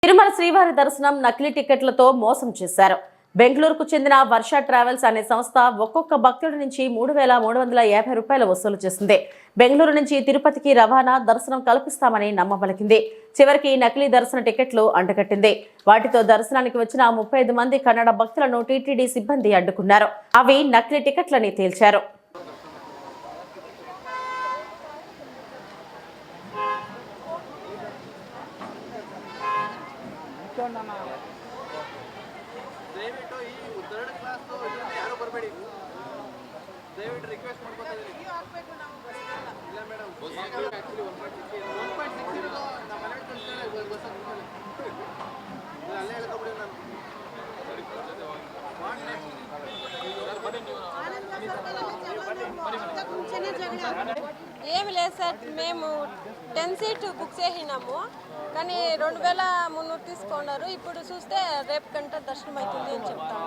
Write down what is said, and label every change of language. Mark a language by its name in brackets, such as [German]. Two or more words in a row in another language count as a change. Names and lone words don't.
[Telugu] తిరుమల శ్రీవారి దర్శనం నకిలీ టికెట్లతో మోసం చేశారు. బెంగళూరుకు చెందిన వర్ష ట్రావెల్స్ అనే సంస్థ ఒక్కొక్క భక్తుడి నుంచి 3,350 రూపాయలు వసూలు చేసింది. బెంగళూరు నుంచి తిరుపతికి రవాణా దర్శనం కల్పిస్తామని నమ్మబలికింది. చివరికి నకిలీ దర్శన టికెట్లు అంటగట్టింది. వాటితో దర్శనానికి వచ్చిన 35 మంది కన్నడ భక్తులను టీటీడీ సిబ్బంది అడ్డుకున్నారు. అవి నకిలీ టికెట్లని తేల్చారు. [Kannada] ದಯವಿಟ್ಟು ಈ ಥರ್ಡ್ ಕ್ಲಾಸ್ ಯಾರು ಬರಬೇಡಿ. ದಯವಿಟ್ಟು ರಿಕ್ವೆಸ್ಟ್ ಮಾಡ್ಕೊತಾ ಇದ್ದೀನಿ. ಇಲ್ಲ ಮೇಡಮ್, [English] bus actually [Kannada] 1.6 ನಮ್ಮ ಮನೆಗೆ ತಂದ್ರೆ ಬಸ್ ಅಲ್ಲೇ ಹೇಳ್ಕೊಬಿಡಿ. ನಾನು [Telugu] ఏమి లేదు సార్, మేము 10 సీట్ బుక్ చేసినాము, కానీ 2,300 తీసుకున్నారు. ఇప్పుడు చూస్తే రేపు గంట దర్శనం అవుతుంది అని చెప్తాను.